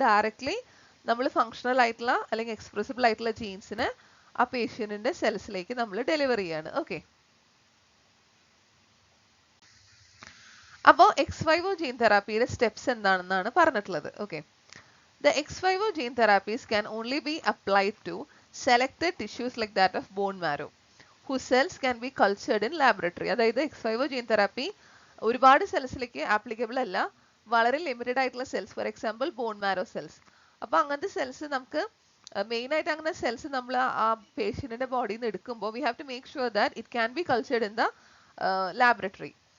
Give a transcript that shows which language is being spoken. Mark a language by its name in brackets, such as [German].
[Malayalam] Directly നമ്മൾ functional ആയിട്ടുള്ള അല്ലെങ്കിൽ എക്സ്പ്രസിബിൾ ആയിട്ടുള്ള ജീൻസിനെ ആ പേഷ്യന്റിന്റെ സെൽസിലേക്ക് നമ്മൾ ഡെലിവർ ചെയ്യാണ്. ഓക്കെ, അപ്പോൾ എക്സ് വൈവോ ജീൻ തെറാപ്പിയുടെ സ്റ്റെപ്സ് എന്താണെന്നാണ് പറഞ്ഞിട്ടുള്ളത്. [English] Okay, the ex vivo gene therapies can only be applied to selected tissues like that of bone marrow, whose cells can be cultured in laboratory. [Malayalam] അതായത് X vivo gene therapy ഒരുപാട് സെൽസിലേക്ക് applicable അല്ല, വളരെ limited ആയിട്ടുള്ള cells, for example bone marrow cells. അപ്പോൾ അങ്ങനത്തെ cells നമുക്ക് main ആയിട്ട് അങ്ങനെ സെൽസ് നമ്മൾ ആ പേഷ്യന്റിന്റെ ബോഡിയിൽ നിന്ന് എടുക്കുമ്പോൾ [English] We have to make sure that it can be cultured in the laboratory.